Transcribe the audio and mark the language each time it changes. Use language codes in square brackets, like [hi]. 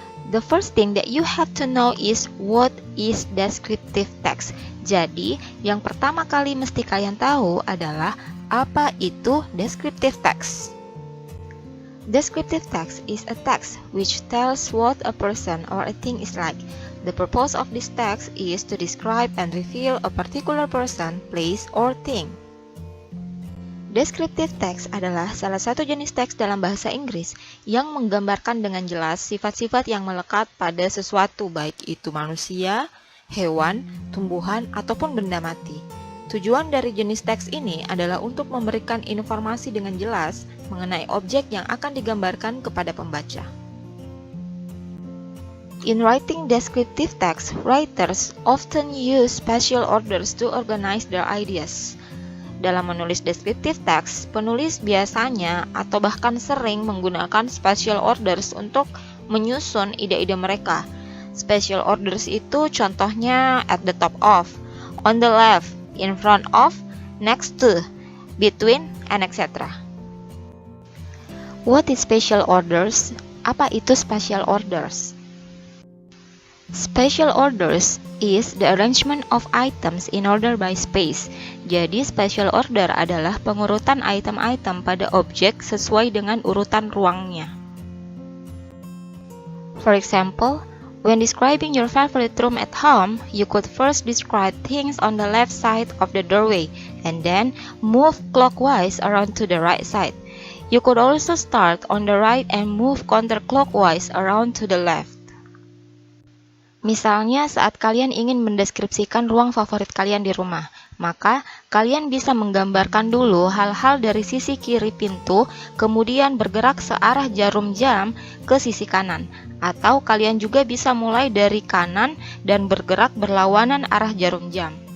[en] The first thing that you have to know is what is descriptive text. [id] Jadi, yang pertama kali mesti kalian tahu adalah apa itu descriptive text. [en] Descriptive text is a text which tells what a person or a thing is like. The purpose of this text is to describe and reveal a particular person, place, or thing. [id] Descriptive text adalah salah satu jenis teks dalam bahasa Inggris yang menggambarkan dengan jelas sifat-sifat yang melekat pada sesuatu, baik itu manusia, hewan, tumbuhan, ataupun benda mati. Tujuan dari jenis teks ini adalah untuk memberikan informasi dengan jelas mengenai objek yang akan digambarkan kepada pembaca. [en] In writing descriptive text, writers often use spatial orders to organize their ideas. [id] Dalam menulis descriptive text, penulis biasanya atau bahkan sering menggunakan spatial orders untuk menyusun ide-ide mereka. [en] Spatial orders [id] itu contohnya [en] at the top of, on the left, in front of, next to, between, and etc. What is spatial orders? [id] Apa itu [en] spatial orders? Spatial orders is the arrangement of items in order by space. [id] Jadi, spatial order adalah pengurutan item-item pada objek sesuai dengan urutan ruangnya. [en] For example, when describing your favorite room at home, you could first describe things on the left side of the doorway and then move clockwise around to the right side. You could also start on the right and move counterclockwise around to the left. [id] Misalnya, saat kalian ingin mendeskripsikan ruang favorit kalian di rumah, maka kalian bisa menggambarkan dulu hal-hal dari sisi kiri pintu, kemudian bergerak searah jarum jam ke sisi kanan. Atau kalian juga bisa mulai dari kanan dan bergerak berlawanan arah jarum jam.